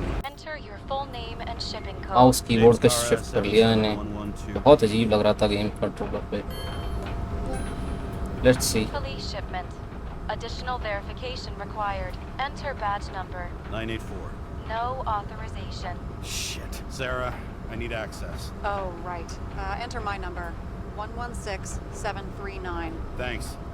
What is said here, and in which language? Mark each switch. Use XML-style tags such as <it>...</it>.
<en>Enter your full name and shipping code.</en> <hi>Mouse keyboard पे</hi> <en>James Karra,</en> <hi>shift कर लिया मैंने। 77112. बहुत अजीब लग रहा था गेम कंट्रोलर पे।</hi> <en>Let's see. Police shipment. Additional verification required. Enter badge number. 984. No authorization. Shit. Sarah, I need access. Oh, right. Enter my number. 116739. Thanks.</en>